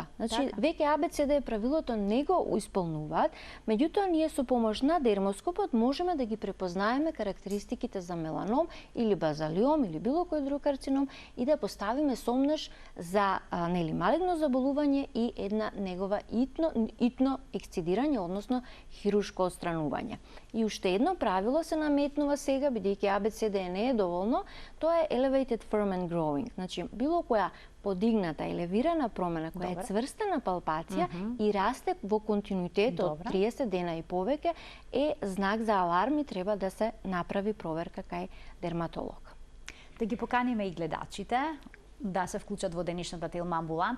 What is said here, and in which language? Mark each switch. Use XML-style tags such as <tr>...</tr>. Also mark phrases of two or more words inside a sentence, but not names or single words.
<mk>Значи веќе ABCD правилото не го исполнуваат, меѓутоа ние со помош на дермоскопот можеме да ги препознаеме карактеристиките за меланом или базалиом или било кој друг карцином и да поставиме сомнеш за малигно заболување и една негова итно ексцидирање, односно хируршко отстранување. И уште едно правило се наметнува сега, бидејќи ABCD не е доволно, тоа е</mk> <en>elevated firm and growing.</en> <mk>Значи, било која подигната, елевирана промена која е цврстена палпација и расте во континуитет од 30 дена и повеќе е знак за аларм и треба да се направи проверка кај дерматолог. Да ги поканиме и гледачите да се вклучат во денешната Телма амбуланта.</mk>